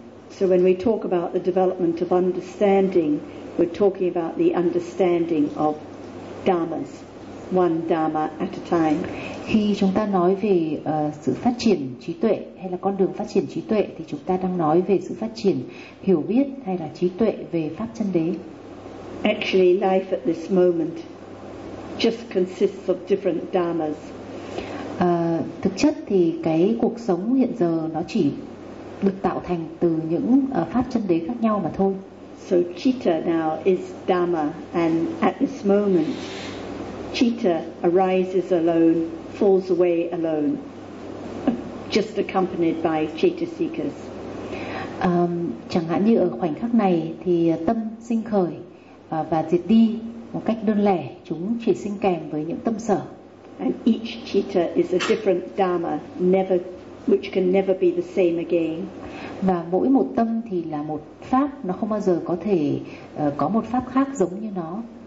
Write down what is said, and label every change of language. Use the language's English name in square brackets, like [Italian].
[English] So when we talk about the development of understanding, we're talking about the understanding of dhammas, one dhamma at a time. [Vietnamese] Khi chúng ta nói về sự phát triển trí tuệ hay là con đường phát triển trí tuệ, thì chúng ta đang nói về sự phát triển hiểu biết hay là trí tuệ về pháp chân đế. [English] Actually, life at this moment just consists of different dhammas. [Vietnamese] Thực chất thì cái cuộc sống hiện giờ nó chỉ được tạo thành từ những pháp chân đế khác nhau mà thôi. [English] So citta now is dhamma, and at this moment, citta arises alone, falls away alone, just accompanied by chetasikas. [Vietnamese] Chẳng hạn như ở khoảnh khắc này thì tâm sinh khởi và diệt đi một cách đơn lẻ, chúng chỉ sinh kèm với những tâm sở. [English] And each citta is a different dhamma, never, which can never be the same again. [Vietnamese] Và mỗi một tâm thì là một pháp, nó không bao giờ có thể có một pháp khác giống như nó.